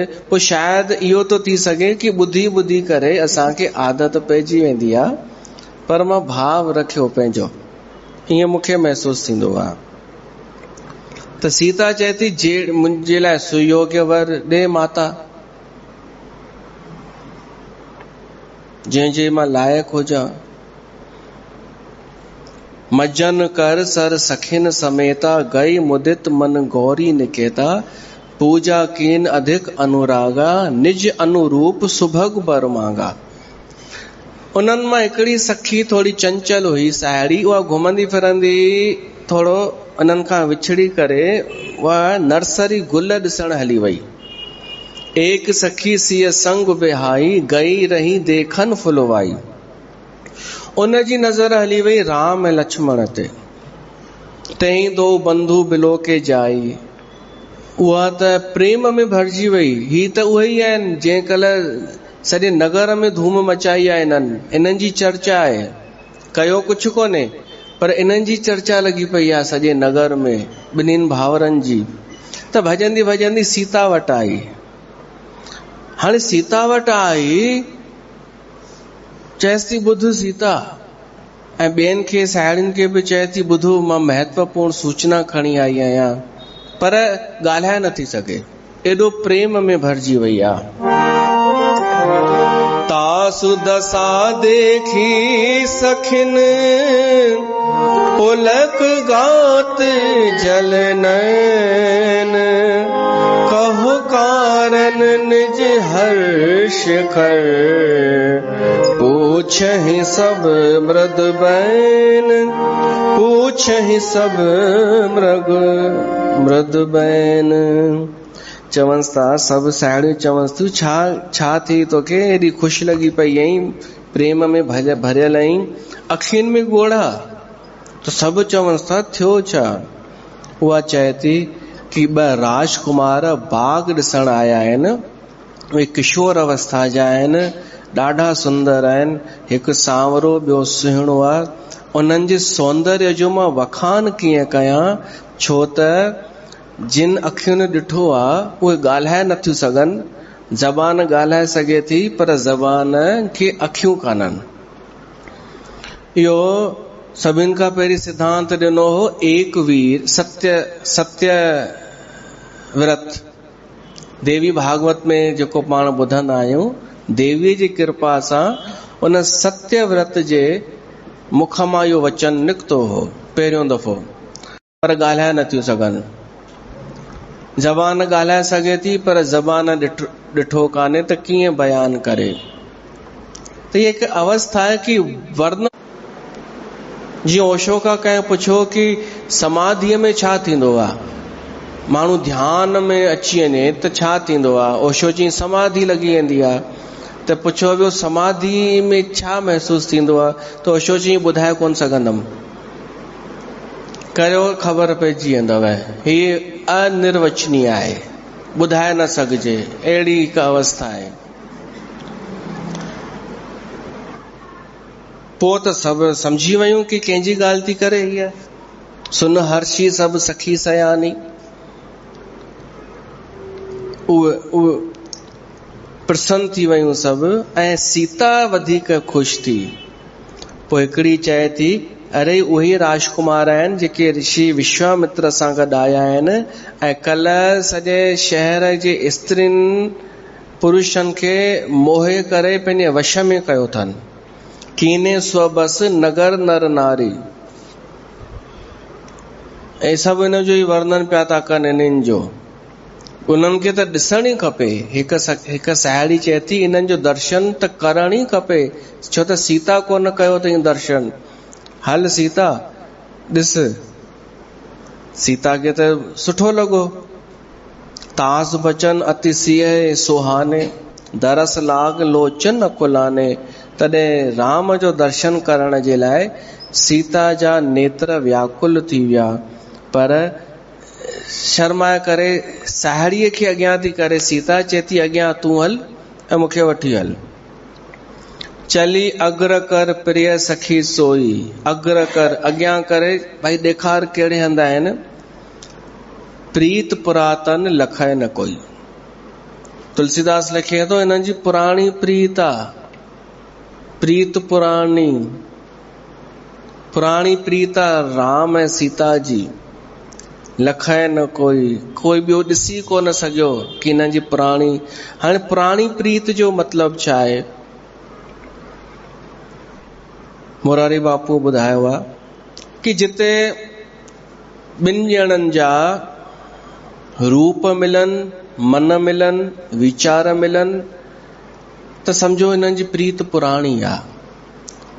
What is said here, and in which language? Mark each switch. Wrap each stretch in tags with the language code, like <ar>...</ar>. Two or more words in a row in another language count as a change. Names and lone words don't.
<sd>पोइ शायदि इहो थो थी सघे कि ॿुधी ॿुधी करे असांखे आदत पइजी वेंदी आहे, पर मां भाव रखियो पंहिंजो, ईअं मूंखे महसूस थींदो आहे। त सीता चए थी जे मुंहिंजे लाइ सुयोग्य वर ॾे माता, जंहिंजे मां लाइक़ु हुजां।</sd> <awa>मजन कर सर सखिन समेता, गई मुदित मन गौरी निकेता, पूजा कीन अधिक अनुरागा, निज अनुरूप सुभग बर मांगा।</awa> <sd>उन्हनि मां हिकिड़ी सखी थोड़ी चंचल हुई, साहेड़ी, उहा घुमंदी फिरंदी थोड़ो उन्हनि खां विछड़ी करे उहा नर्सरी गुल ॾिसण हली वई।</sd> <awa>एक सखी सिय संग बिहाई, गई रही देखन फुलवाई।</awa> <sd>उन जी नज़र हली वई राम ऐं लक्ष्मण ते।</sd> <awa>तई दो बंधु बिलो के जाई,</awa> <sd>उहा त प्रेम में भरिजी वई। ही त उहे ई आहिनि जंहिं कल्ह सॼे नगर में धूम मचाई आहे। इन्हनि जी चर्चा आहे, कयो कुझु कोन्हे, पर इन्हनि जी चर्चा लॻी पई आहे सॼे नगर में, ॿिन्हिनि भाउरनि जी। त भॼंदी भॼंदी सीता वटि आई। हाणे सीता वटि आई, चएसि थी ॿुध सीता, ऐं ॿियनि खे साहेड़ियुनि खे बि चए थी ॿुधो, मां महत्वपूर्ण सूचना खणी आई आहियां, पर ॻाल्हाए नथी सघे, एॾो प्रेम में भरिजी वई आहे।</sd> <awa>तासु दशा देखी सखिन, पुलक गात जल नयन, कहु कारण निज हर्ष कर, पूछहि सब मृद बैन, पूछहि सब मृद बैन।</awa> <sd>चवंस था सभु साहेड़ियूं, चवंस थियूं छा थी तोखे, एॾी ख़ुशि लॻी पई आहीं, प्रेम में भरियल आहीं, अखियुनि में ॻोढ़ा। त सभु चवंस था थियो छा? उहा चए थी कि ॿ राजकुमार बाग ॾिसण आया आहिनि, उहे किशोर अवस्था जा आहिनि, ॾाढा सुंदर आहिनि, हिकु सांवरो ॿियो सुहिणो आहे। उन्हनि जे सौंदर्य जो मां वखान कीअं कयां, छो त जिन अखियुनि ॾिठो आहे उहे ॻाल्हाए नथियूं सघनि, ज़बान ॻाल्हाए सघे थी पर ज़बान खे अखियूं कान्हनि। इहो सभिनि खां पहिरीं सिद्धांत ॾिनो हो एक वीर सत्य व्रत। देवी भागवत में जेको पाण ॿुधंदा आहियूं, देवीअ जी कृपा सां उन सत्य व्रत जे मुख मां इहो वचन निकितो हो पहिरियों दफ़ो, पर ॻाल्हाए नथियूं सघनि। ज़बान ॻाल्हाए सघे थी पर ज़बान ॾिठो कान्हे त कीअं बयान करे। त ये हिकु अवस्था है कि वर्ण, जीअं ओशो खां कंहिं पुछो कि समाधीअ में छा थींदो आहे, माण्हू ध्यान में अची वञे त छा थींदो आहे, ओशो चई समाधि लॻी वेंदी आहे। त पुछो वियो समाधि में छा महसूस थींदो आहे, त ओशो चई ॿुधाए कोन सघंदमि, करियो ख़बर पइजी वेंदव, हीअ अनिर्वचनीय आहे, ॿुधाए न सघिजे, अहिड़ी हिकु अवस्था आहे। पोइ त सभु सम्झी वयूं कि कंहिंजी ॻाल्हि थी करे हीअ,</sd> <awa>सुन हर्षी सभु सखी सयानी,</awa> <sd>उहे प्रसन्न थी वयूं सभु, ऐं सीता वधीक ख़ुशि थी। पोइ हिकिड़ी चए थी अरे उहे राजकुमार आहिनि जेके ऋषि विश्वामित्र सां गॾु आया आहिनि, ऐं कल्ह सॼे शहर जे स्त्रियुनि पुरुषनि खे मोहे करे पंहिंजे वश में कयो अथनि।</sd> <awa>कीने स्वबस नगर नर नारी,</awa> <sd>ऐं सभु इन जो ई वर्णन पिया था कनि इन्हनि जो। उन्हनि खे त ॾिसण ई खपे। हिकु साहेड़ी चए थी इन्हनि जो दर्शन त करण ई खपे, छो त सीता कोन कयो अथई दर्शन। हल सीता ॾिस। सीता खे त सुठो लॻो।</sd> <awa>तास बचन अति सिंह सुहाने, दरस लाग लोचन अकुलाने।</awa> <sd>तॾहिं राम जो दर्शन करण जे लाइ सीता जा नेत्र व्याकुल थी विया, पर शर्माए करे साहेड़ीअ खे अॻियां थी करे सीता चए थी अॻियां तूं हल ऐं मूंखे वठी हल।</sd> <awa>चली अग्र कर प्रिय सखी सोई, अग्र कर</awa> <sd>अॻियां करे, भाई ॾेखार कहिड़े हंध आहिनि।</sd> <awa>प्रीत पुरातन लखय न कोई।</awa> <sd>तुलसीदास लिखे थो इन्हनि जी पुराणी प्रीत आ, प्रीत पुराणी प्रीत आ राम ऐं सीता जी।</sd> <awa>लखय न कोई</awa> <sd>ॿियो ॾिसी कोन सघियो कि हिननि जी पुराणी। हाणे पुराणी प्रीत जो मतिलब छा आहे? मुरारी बापू ॿुधायो आहे कि जिते ॿिनि ॼणनि जा रूप मिलनि, मन मिलनि, वीचार मिलनि, त समझो हिननि जी प्रीत पुराणी आहे।</sd>